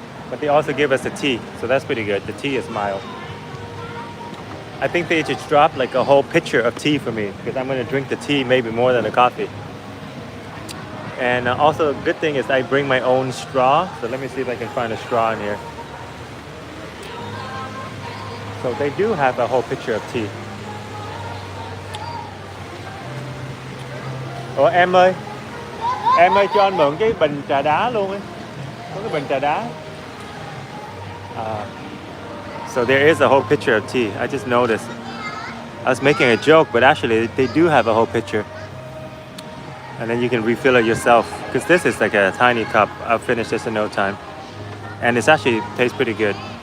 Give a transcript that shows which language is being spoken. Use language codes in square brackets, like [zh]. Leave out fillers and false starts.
[en] But they also give us a tea, so that's pretty good. The tea is mild. I think they just dropped like a whole pitcher of tea for me because I'm gonna drink the tea maybe more than the coffee. And also a good thing is I bring my own straw. So let me see if I can find a straw in here. So they do have a whole pitcher of tea. [vi] Ủa em ơi cho anh mượn cái bình trà đá luôn ấy. Có cái bình trà đá. [en] So there is a whole pitcher of tea. I just noticed. I was making a joke, but actually they do have a whole pitcher. And then you can refill it yourself. Because this is like a tiny cup. I'll finish this in no time. And it's actually tastes pretty good.